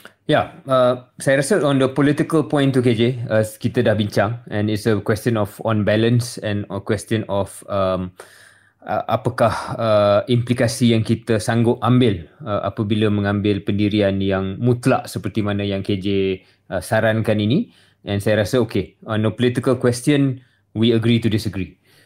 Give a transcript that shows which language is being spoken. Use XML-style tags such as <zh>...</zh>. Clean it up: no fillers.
<ms>Ya, saya rasa</ms> <en>on the political point tu, KJ,</en> <ms>kita dah bincang,</ms> <en>and it's a question of on balance and a question of</en> <ms>apakah implikasi yang kita sanggup ambil apabila mengambil pendirian yang mutlak seperti mana yang KJ sarankan ini.</ms> <en>And</en> <ms>saya rasa</ms> <en>on a political question, we agree to disagree.</en>